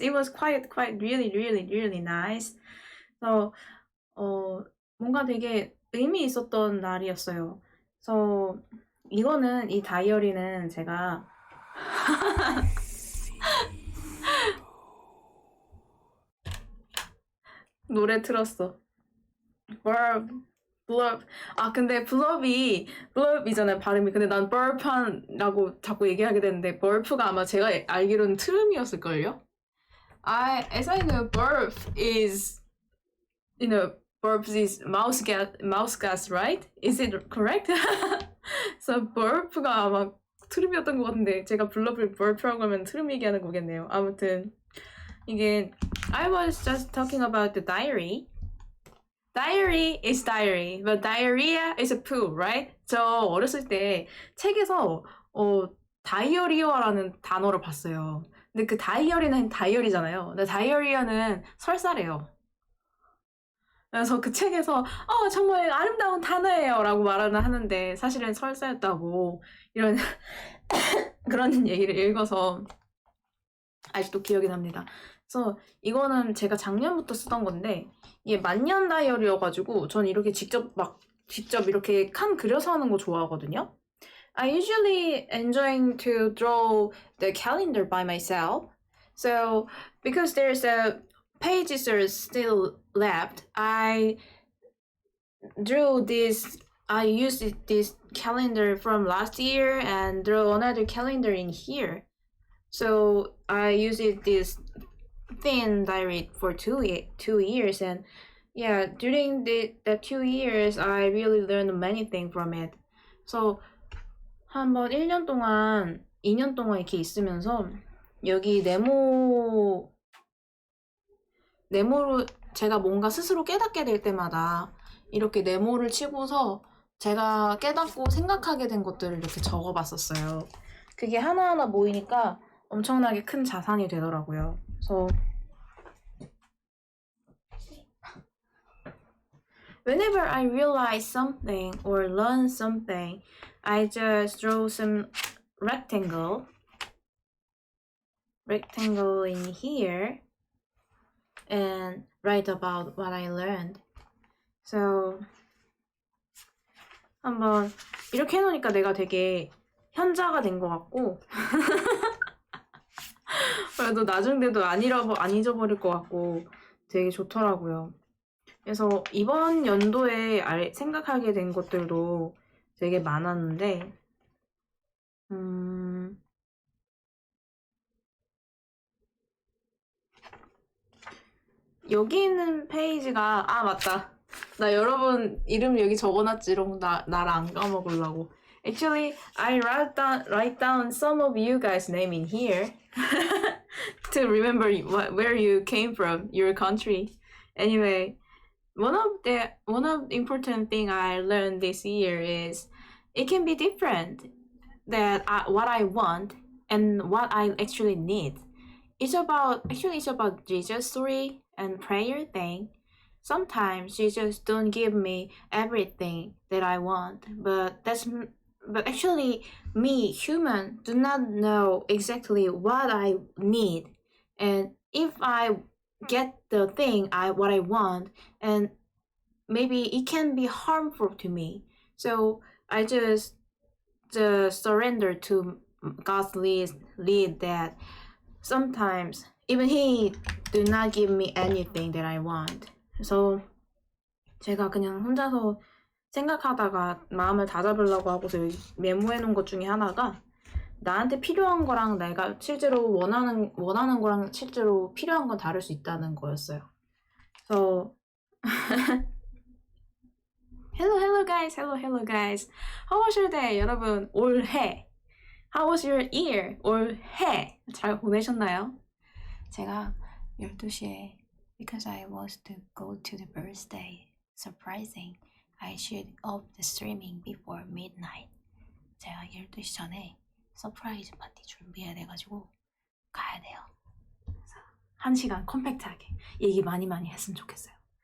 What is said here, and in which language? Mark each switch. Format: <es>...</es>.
<en>It was quite really nice.</en> <ko>So 뭔가 되게 의미 있었던 날이었어요. So 이거는 이 다이어리는 제가 노래 틀었어. 블럽. 근데 블럽이잖아요, 발음이. 근데 난 벌판이라고 자꾸 얘기하게 되는데, 벌프가 아마 제가 알기로는 트름이었을걸요?</ko> <en>As I know, burp is, burps is mouse gas, right? Is it correct?</en> <ko>So burp가 아마 트름이었던 것 같은데, 제가 블럽을 burp라고 하면 트름 얘기하는 거겠네요. 아무튼, 이게,</ko> <en>I was just talking about the diary. Diary is diary, but diarrhea is a poo, right?</en> <ko>저 어렸을 때 책에서 다이어리어라는 단어를 봤어요. 근데 그 다이어리는 다이어리잖아요. 근데 다이어리어는 설사래요. 그래서 그 책에서 정말 아름다운 단어예요 라고 말은 하는데 사실은 설사였다고 이런 그런 얘기를 읽어서 아직도 기억이 납니다. 그래서 이거는 제가 작년부터 쓰던 건데 이게 만년 다이어리여가지고 전 이렇게 직접 이렇게 칸 그려서 하는 거 좋아하거든요.</ko> <en>I usually enjoy to draw the calendar by myself. So because there's a pages are still left, I used this calendar from last year and drew another calendar in here. So I used this thin diary for 2 years, and yeah, during the 2 years I really learned many things from it.</en> <ko>So 한번 1년 동안 2년 동안 이렇게 있으면서 여기 네모로 제가 뭔가 스스로 깨닫게 될 때마다 이렇게 네모를 치고서 제가 깨닫고 생각하게 된 것들을 이렇게 적어봤었어요. 그게 하나하나 모이니까 엄청나게 큰 자산이 되더라고요.</ko> <en>So whenever I realize something or learn something, I just draw some rectangle in here and write about what I learned.</en> <ko>So 한번 이렇게 해놓으니까 내가 되게 현자가 된 것 같고 그래도 나중 돼도 안 잊어버릴 것 같고 되게 좋더라고요. 그래서 이번 연도에 생각하게 된 것들도 되게 많았는데 여기 있는 페이지가 맞다. 나 여러분 이름 여기 적어놨지롱. 나를 안 까먹으려고.</ko> <en>Actually, I write down some of you guys' name in here to remember where you came from, your country. Anyway, one of the important thing I learned this year is it can be different that what I want and what I actually need. It's about Jesus story and prayer thing. Sometimes Jesus don't give me everything that I want, but actually me human do not know exactly what I need, and if I get the thing what I want, and maybe it can be harmful to me. So I just surrender to God's lead that sometimes even He do not give me anything that I want.</en> <ko>그래서 제가 그냥 혼자서 생각하다가 마음을 다잡으려고 하고서 메모해 놓은 것 중에 하나가 나한테 필요한 거랑 내가 실제로 원하는 거랑 실제로 필요한 건 다를 수 있다는 거였어요.</ko> <en>So hello guys. How was your day?</en> <ko>여러분 올해</ko> <en>How was your year?</en> <ko>올해 잘 보내셨나요? 제가 12시에</ko> <en>because I was to go to the birthday surprising I should off the streaming before midnight.</en> <ko>제가 12시 전에 서프라이즈 파티 준비해야 돼가지고 가야 돼요. 그래서 1시간 컴팩트하게 얘기 많이 했으면 좋겠어요.</ko>